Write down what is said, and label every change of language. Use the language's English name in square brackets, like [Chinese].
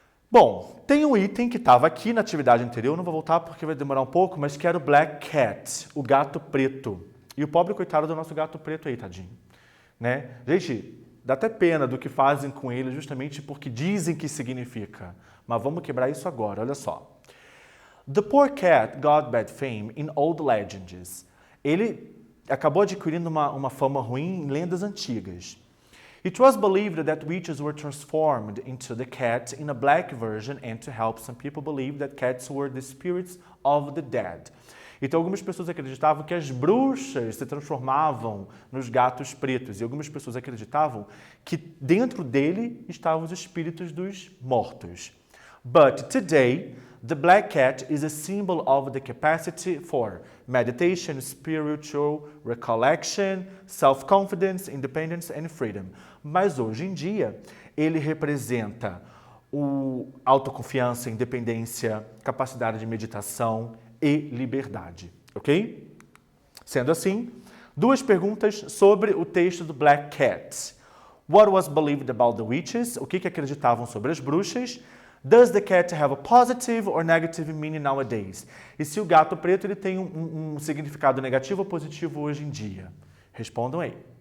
[Portuguese] Bom, tem um item que estava aqui na atividade anterior, não vou voltar porque vai demorar um pouco, mas que era o Black Cat, o gato preto. E o pobre coitado do nosso gato preto aí, tadinho. Né? Gente, dá até pena do que fazem com ele justamente porque dizem que significa. Mas vamos quebrar isso agora, olha só. [English] The poor cat got bad fame in old legends. [Portuguese] Ele acabou adquirindo uma fama ruim em lendas antigas. [English] It was believed that witches were transformed into the cat in a black version and to help some people believe that cats were the spirits of the dead. [Portuguese] Então algumas pessoas acreditavam que as bruxas se transformavam nos gatos pretos e algumas pessoas acreditavam que dentro dele estavam os espíritos dos mortos. [English] But today, the black cat is a symbol of the capacity for meditation, spiritual recollection, self-confidence, independence and freedom. [Portuguese] Mas hoje em dia, ele representa autoconfiança, independência, capacidade de meditação e liberdade, ok? Sendo assim, duas perguntas sobre o texto do Black Cat. [English] What was believed about the witches? [Portuguese] O que acreditavam sobre as bruxas? [English] Does the cat have a positive or negative meaning nowadays? [Portuguese] E se o gato preto ele tem um significado negativo ou positivo hoje em dia? Respondam aí.